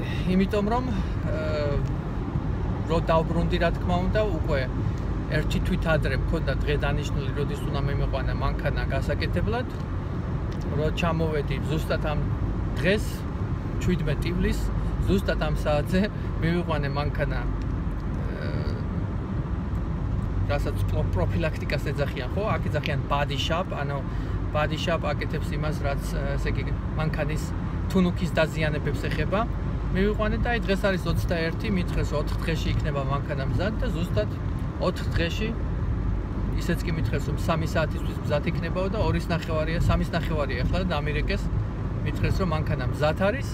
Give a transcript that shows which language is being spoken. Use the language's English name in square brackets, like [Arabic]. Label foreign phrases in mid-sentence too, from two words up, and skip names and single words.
[Georgian] იმიტომ რომ რო დავბრუნდი რა თქმა უნდა, უკვე ერთი თვით ადრე მქონდა დღე დანიშნული, როდის უნდა მიმეყვანა მანქანა გასაკეთებლად. რო ჩამოვედი ზუსტად ამ დღეს 17 ივლის, ზუსტად ამ საათზე მივიყვანე მანქანა რასაც პროფილაქტიკას ეძახიან, ხო? აქ ეძახიან [English] body shop, [Georgian] ანუ [English] body shop [Georgian] აკეთებს იმას, რაც ესე იგი მანქანის თუნუქის დაზიანებებს ეხება. მივიყვანე და აი დღეს არის 21, მითხრეს 4 დღეში იქნება მანქანა მზად და ზუსტად 4 დღეში ისეც კი მითხრეს რომ 3 საათისთვის მზად იქნებაო და 2:30-ია, 3:30-ია ახლა და ამერიკეს მითხრეს რომ მანქანა მზად არის.